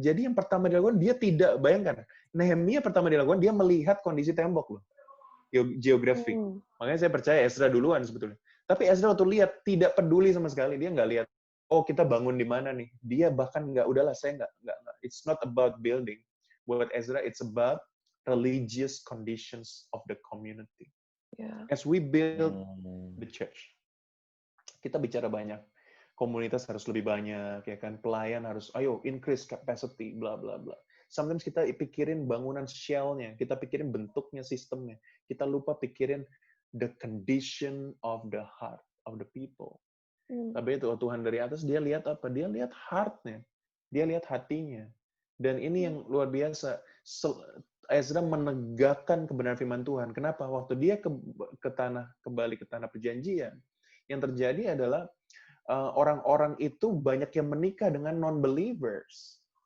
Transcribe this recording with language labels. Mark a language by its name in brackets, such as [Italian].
[Indonesian] Jadi yang pertama dilakukan, dia tidak, bayangkan, Nehemia pertama dilakukan, dia melihat kondisi tembok loh. Geografi. Makanya saya percaya Ezra duluan sebetulnya. Tapi Ezra waktu lihat, tidak peduli sama sekali. Dia nggak lihat, oh kita bangun di mana nih. Dia bahkan nggak, udahlah saya nggak. [English] It's not about building. [Indonesian] Buat Ezra, [English] it's about religious conditions of the community. Yeah. As we build the church, [Indonesian] kita bicara banyak. Komunitas harus lebih banyak, ya kan? Pelayan harus, ayo [English] increase capacity, [Indonesian] bla bla bla. Sometimes kita pikirin bangunan shell-nya, kita pikirin bentuknya, sistemnya. Kita lupa pikirin [English] the condition of the heart of the people. [Indonesian] Tapi itu Tuhan dari atas, dia lihat apa? Dia lihat heart-nya. Dia lihat hatinya. Dan ini yang luar biasa. Ezra menegakkan kebenaran firman Tuhan. Kenapa? Waktu dia kembali ke tanah perjanjian, yang terjadi adalah orang-orang itu banyak yang menikah dengan non-believers.